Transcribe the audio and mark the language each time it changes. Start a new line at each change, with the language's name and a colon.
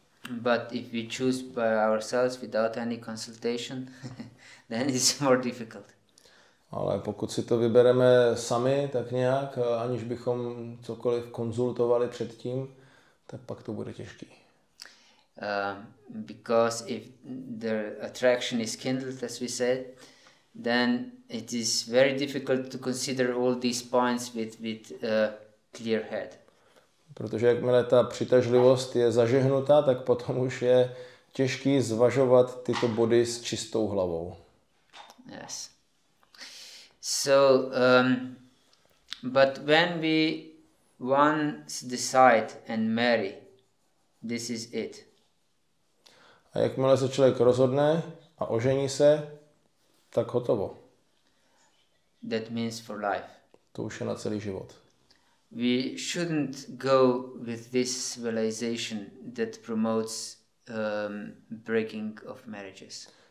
English: But if we choose by ourselves without any consultation, then it's more difficult.
Czech: Ale pokud si to vybereme sami, tak nějak, aniž bychom cokoliv konzultovali předtím, tak pak to bude těžký.
English: Because if the attraction is kindled, as we said, then it is very difficult to consider all these points with a clear head.
Czech: Protože jakmile ta přitažlivost je zažehnuta, tak potom už je těžký zvažovat tyto body s čistou hlavou.
English: Yes. So, but when we once decide and marry, this is it.
Czech: A jakmile se člověk rozhodne a ožení se, tak hotovo.
English: That means for life.
Czech: To už je na celý život.
English: We shouldn't go with this civilization that promotes breaking of marriages.